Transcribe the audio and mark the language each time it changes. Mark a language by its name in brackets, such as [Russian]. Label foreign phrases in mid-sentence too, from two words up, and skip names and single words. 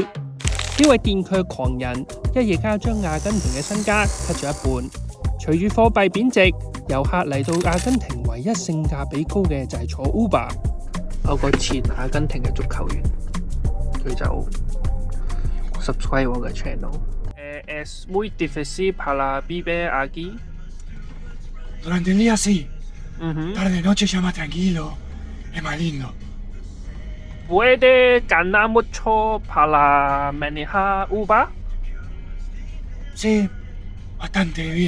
[Cantonese] 呢位電鋸狂人一夜間將阿根廷嘅身家 cut 咗一半。隨住貨幣貶值，遊客嚟到阿根廷唯一性價比高嘅就係坐 Uber。有個前阿根廷嘅足球員，佢就 subscribe 我嘅 channel。 [Spanish] Es muy difícil para vivir aquí. Durante el día sí. Tarde noche ya más tranquilo. Es más lindo. ¿Puede ganar mucho para manejar Uber? Sí, bastante bien.